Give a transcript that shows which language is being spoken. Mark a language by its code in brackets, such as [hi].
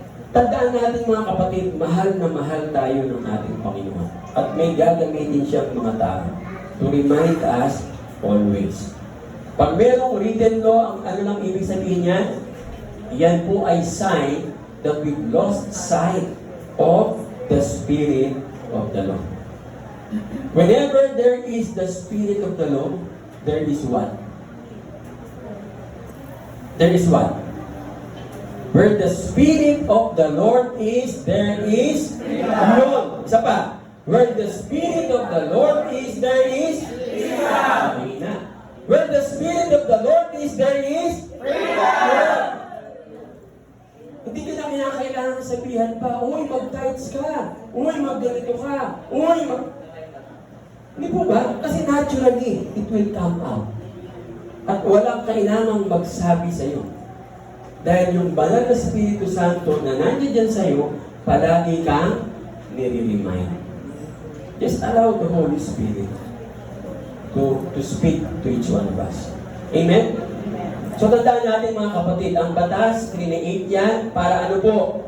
[tl] Tandaan natin mga kapatid, mahal na mahal tayo ng ating Panginoon. At may gagamitin siyang mga tao [en] to remind us always. [tl] Pag merong written law, ang ano lang ibig sabihin niya, yan po ay sign [en] that we've lost sight of the Spirit of the Lord. Whenever there is the Spirit of the Lord, there is what? There is what? Where the Spirit of the Lord is, there is freedom. [tl] Isa pa. [en] Where the Spirit of the Lord is, there is freedom. Where the Spirit of the Lord is, there is freedom. [tl] Hindi ka na kinakailangan sabihan pa, uy, mag-tithes ka, uy, mag-ganito ka, uy, Hindi po ba? Kasi [en] naturally, it will come out. [tl] At walang kailangang magsabi sa iyo. Dahil yung banal na Espiritu Santo na nandiyan sa iyo, palagi kang nire-remind. [en] Just allow the Holy Spirit to speak to each one of us. Amen? [tl] So tandaan natin mga kapatid, ang batas, create yan para ano po?